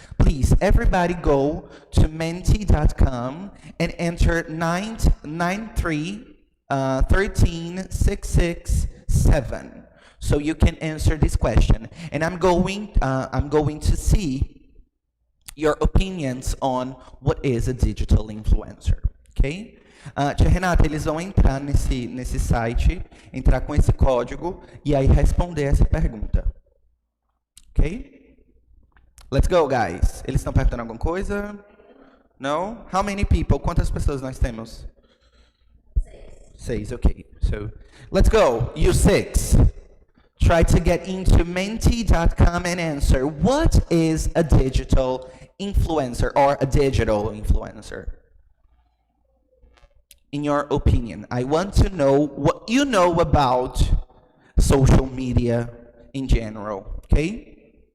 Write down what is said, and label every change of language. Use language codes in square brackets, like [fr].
[en] Please, everybody go to menti.com and enter 993-13667 so you can answer this question. And I'm going to see your opinions on what is a digital influencer, okay? [pt] Tia Renata, eles vão entrar nesse site, entrar com esse código e aí responder essa pergunta, ok? [en] Let's go, guys. [pt] Eles estão perguntando alguma coisa? No? [en] How many people? [pt] Quantas pessoas nós temos? [en] 6, okay. So, let's go. You 6. Try to get into menti.com and answer, what is a digital influencer or a digital influencer? In your opinion, I want to know what you know about social media in general, okay?